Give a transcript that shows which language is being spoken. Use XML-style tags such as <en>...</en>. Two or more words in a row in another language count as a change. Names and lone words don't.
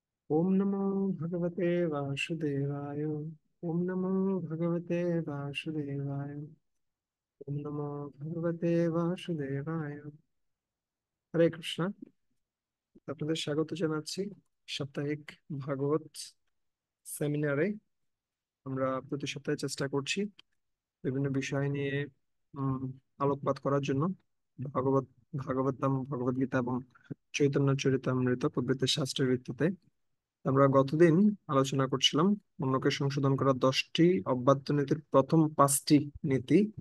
<sa>ओम नमो भगवते वासुदेवाय। ओम नमो भगवते वासुदेवाय। ओम नमो भगवते वासुदेवाय।</sa> <bn>হরে কৃষ্ণ। আপনাদের স্বাগত জানাচ্ছি সাপ্তাহিক ভাগবত সেমিনারে। আমরা প্রতি সপ্তাহে চেষ্টা করছি বিভিন্ন বিষয় নিয়ে উম আলোকপাত করার জন্য। ভাগবত ভাগবতম ভগবদ গীতা এবং চৈতন্য চরিতামৃত প্রভৃতি শাস্ত্রের ভিত্তিতে আমরা গতদিন আলোচনা করছিলাম অন্যকে সংশোধন করার 10টি অব্যাহত নীতির প্রথম 5টি নীতি।</bn>